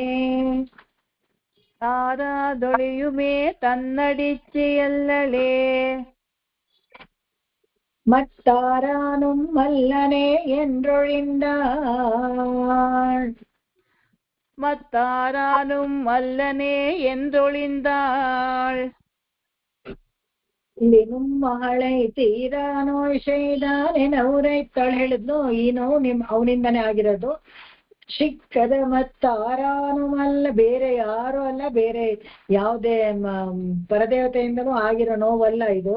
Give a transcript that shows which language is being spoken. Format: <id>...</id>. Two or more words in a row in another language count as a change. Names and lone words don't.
<ta>தாராதொழியுமே தன்னடிச்சியல்லளே மத்தாரானும் மல்லனே என்றொழிந்தாள் மத்தாரானும் அல்லனே என்றொழிந்தாள் இல்லினும் மகளை தீரா நோய் செய்தான் என உரைத்தாளே</ta> <kn>ಹೇಳಿದ್ನು ಈ ನೋವು ಅವನಿಂದನೇ ಆಗಿರೋದು. ಶಿಕ್ಕದ ಮತ್ತಾರಾನು ಅಲ್ಲ, ಬೇರೆ ಯಾರು ಅಲ್ಲ, ಬೇರೆ ಯಾವುದೇ ಪರದೇವತೆಯಿಂದನೂ ಆಗಿರೋ ನೋವಲ್ಲ ಇದು.</kn>